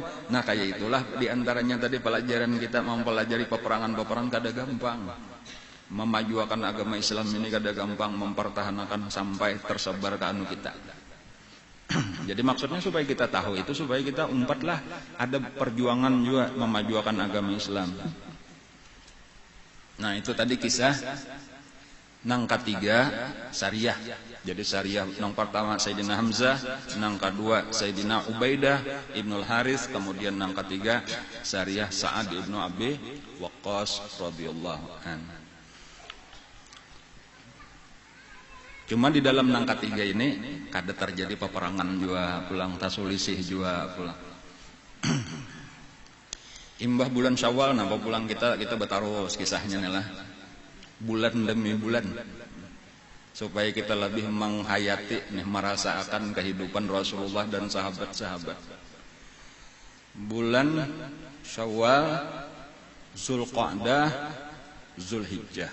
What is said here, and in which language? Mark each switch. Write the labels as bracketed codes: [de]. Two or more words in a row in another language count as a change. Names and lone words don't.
[bjn] Nah kayak itulah diantaranya tadi pelajaran kita mempelajari peperangan-peperangan kada gampang. Memajukan agama Islam ini kada gampang, mempertahankan sampai tersebar ke anu kita. Jadi maksudnya supaya kita tahu itu, supaya kita umpatlah ada perjuangan juga memajukan agama Islam. Nah itu tadi kisah. Nang ketiga Sariyah. Jadi Sariyah nang pertama Sayyidina Hamzah, nang kedua Sayyidina Ubaidah Ibnul Harits, kemudian nang ketiga Sariyah Sa'ad ibnu Abi Waqqas [ar] radhiyallahu anhu. [bjn] Cuma di dalam nang ketiga ini kada terjadi peperangan juga pulang, tasulisih juga pulang. Imbah bulan Syawal napa pulang kita bertaruh kisahnya nih lah. [id] Bulan demi bulan supaya kita lebih menghayati nih, merasakan kehidupan Rasulullah dan sahabat-sahabat. Bulan Syawal, Zulqa'dah, Zulhijjah.